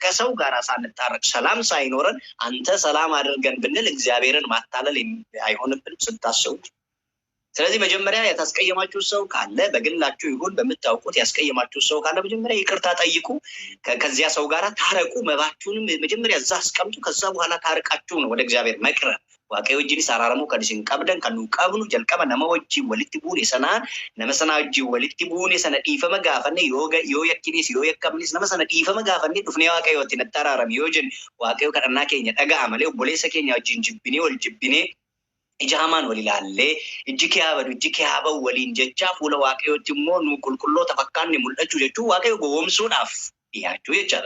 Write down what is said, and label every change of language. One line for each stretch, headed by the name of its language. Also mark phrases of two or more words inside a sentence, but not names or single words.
Amharic: ከሰው ጋር ሳንታረቅ ሰላም ሳይኖረን አንተ ሰላም አድርገን ብንል እግዚአብሔርን ማታለል አይሆንብንም ስታስቡ። ስለዚህ መጀመሪያ ያስቀየማችሁ ሰው ካለ በግላችሁ ይሁን በመታወቁት ያስቀየማችሁ ሰው ካለ መጀመሪያ ይቅርታ ጠይቁ። ከዚያ ሰው ጋር ታረቁ። መባችሁንም መጀመሪያ እዛ አስቀምጡ። ከዛ በኋላ ታረቃችሁ ነው ወደ እግዚአብሔር መቅረብ።
Oromo: waaqayyo wajjin saraaramu kan isin qabdan kan nu qabnu jalqaba nama wajjin walitti buune sanaan nama sana wajjin walitti buune sana dhiifama gaafanne yoo yakkinis yoo yakkamnis nama sana dhiifama gaafanne dhufnee waaqayyooti natti araarame yoo jenne waaqayyo kadhannaa keenya dhaga'a malee obboleessa keenya wajjin jibbinee wal jibbinee ijaman walilalle ijike yaabadu ijike yaabaw waliin jecha fuula waaqayyooti immoo nu qulqulloota fakkaanne mul'achuu jechuu waaqayyo gowwomsuudhaaf dhiyaachuu jechaadha.